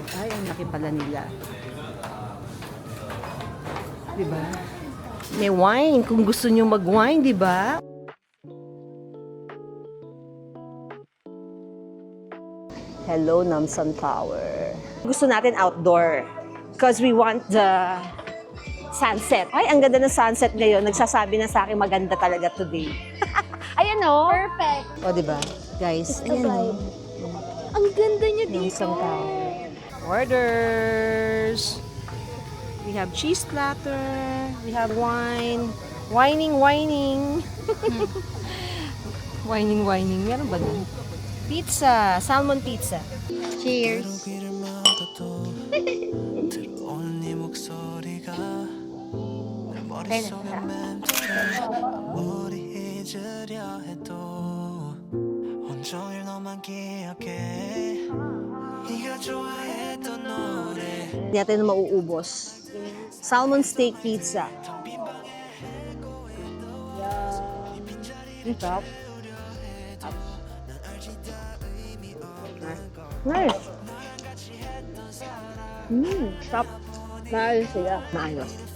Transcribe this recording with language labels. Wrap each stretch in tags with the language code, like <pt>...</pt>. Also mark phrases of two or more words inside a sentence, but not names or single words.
<tl>Ay, ang laki pala nila. Diba? May wine kung gusto nyo mag-wine, diba?</tl> <en>Hello, Namsan Tower.</en> <tl>Gusto natin outdoor</tl> <en>because we want the sunset.</en> <tl>Ay, ang ganda ng sunset ngayon. Nagsasabi na sa akin maganda talaga today. Ayan o. Perfect. O, diba? Guys,</tl> <en>It's the</en> <tl>ayan o. vibe. Ang ganda niya dito.</tl> <en>Namsan Tower. Orders. We have cheese platter. We have wine. Whining. Whining.</en> <tl>Meron ba dun?</tl> <en>Pizza. Salmon pizza. Cheers.</en> <ko>들어오는 네 목소리가 내 머릿속에 머리 잊으려 해도 온종일 너만 기억해 네가 좋아했던 노래</ko> <tl>Hindi natin na mauubos.</tl> <en>Salmon steak pizza.</en> <tl>Sarap. Nice. Sarap. Maayos sila. Maayos.</tl>